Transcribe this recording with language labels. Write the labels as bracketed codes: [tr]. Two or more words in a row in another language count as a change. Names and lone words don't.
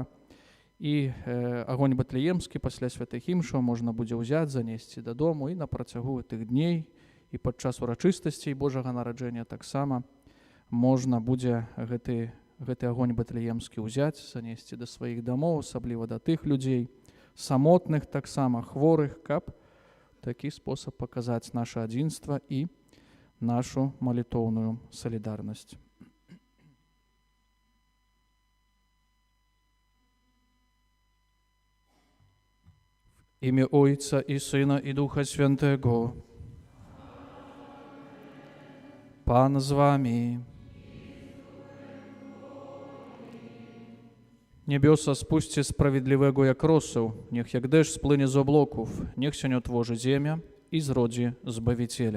[be] І агонь Бэтлеемскі пасля святых імшаў можна будзе ўзяць, занесці дадому, і на працягу тых дней і падчас урачыстасцей Божага нараджэння таксама можна будзе гэты агонь Бэтлеемскі ўзяць, занесці да сваіх дамоў, асабліва да тых людзей, самотных таксама, хворых, каб такі спосаб паказаць наша адзінства і нашу малітоўную салідарнасць. [pl] Imię Ojca i Syna i Ducha Świętego. Pan z wami. Niebiosa spuśćcie sprawiedliwego jak roseł, niech jak deszcz spłynie z obłoków, niech się nie otworzy ziemia i zrodzi Zbawiciela.